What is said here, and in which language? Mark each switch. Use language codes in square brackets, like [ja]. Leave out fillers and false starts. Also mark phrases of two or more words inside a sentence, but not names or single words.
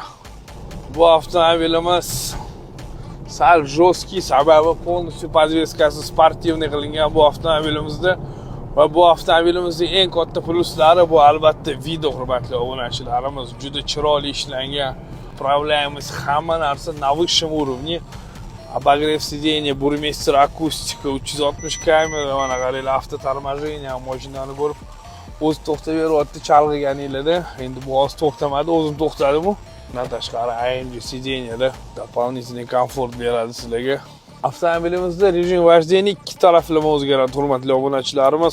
[uz] Bu avtomobilimiz sal жесткий, sababi [ru] полностью подвескasi [uz] sportivniy qilingan bu avtomobilimizda va bu avtomobilimizning eng katta pluslari bu albatta video hurmatli obunachilarimiz. Juda chiroyli ishlangan. Upravляемость hamma narsa [ru] на высшем уровне. Обогрев сиденья, бурмистер акустика, [uz] 360 kamera, mana qaranglar, avtotormojeniya mashinani ko'rib o'zi to'xtab beryapti chalg'iganinglarda. Endi bu hozir to'xtamadi, o'zim to'xtadi bu. Bundan tashqari AMG sidenyada дополнительный komfort beradi sizlarga. Avtomobilimizda [ru] режим вождения [uz] ikki taraflama o'zgaradi hurmatli obunachilarimiz.